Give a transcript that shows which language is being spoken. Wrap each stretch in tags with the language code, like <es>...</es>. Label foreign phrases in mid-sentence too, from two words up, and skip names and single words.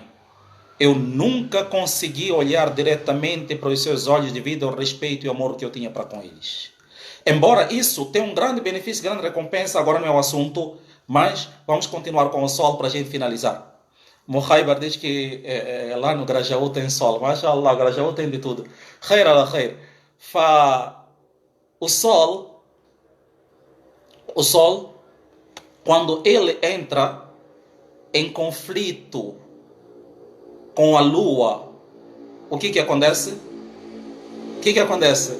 <pt>Eu nunca consegui olhar diretamente para os seus olhos devido ao respeito e amor que eu tinha para com eles. Embora isso tenha um grande benefício, grande recompensa, agora não é o assunto, mas vamos continuar com o sol para a gente finalizar. Muhaibar diz que lá no Grajaú tem sol. Mashallah, Grajaú tem de tudo.</pt> <ar>خير على خير.</ar> <pt>O sol, quando ele entra em conflito com a lua, o que acontece? O que acontece?</pt>